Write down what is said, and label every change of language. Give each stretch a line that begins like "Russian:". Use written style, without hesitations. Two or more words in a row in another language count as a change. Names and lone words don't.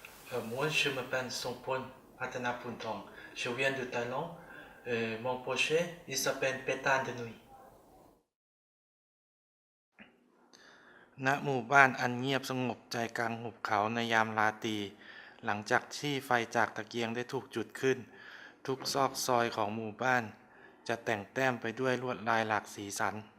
French: Moi, je m'appelle Sompon Patanapuntong. Je viens de Thaïlande. Mon projet, il s'appelle Pétane de nuit.
Thai: ณหมู่บ้านอันเงียบสงบใจกลางหุบเขาในยามราตรีหลังจากที่ไฟจากตะเกียงได้ถูกจุดขึ้นทุกซอกซอยของหมู่บ้านจะแต่งแต้มไปด้วยลวดลายหลากสีสัน